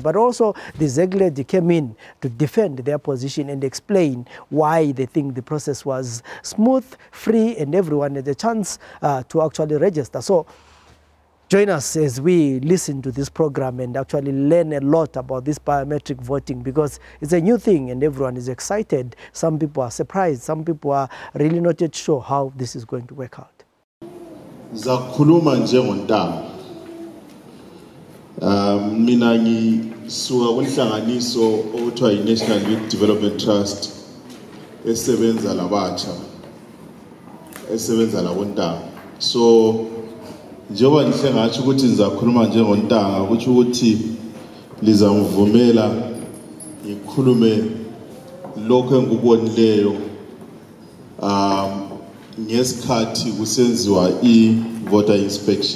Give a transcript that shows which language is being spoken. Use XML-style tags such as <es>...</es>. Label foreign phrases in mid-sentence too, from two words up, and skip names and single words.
<en>But also the ZEC lady came in to defend their position and explain why they think the process was smooth, free, and everyone had a chance to actually register. So join us as we listen to this program and actually learn a lot about this biometric voting, because it's a new thing and everyone is excited. Some people are surprised. Some people are really not yet sure how this is going to work out.</en> <nd>Zakhuluma njengontanga mina ngisuka kunhlanganiso okuthiwa i-National Youth Development Trust esebenza labatsha, esebenza labontanga. So njengoba ngihle ngathi ukuthi ngizakhuluma njengontanga, ukuthi ukuthi lizangivumela ngikhulume lokho engikubonileyo ngesikhathi kusenziwa i-</nd> <en>voter inspection.</en>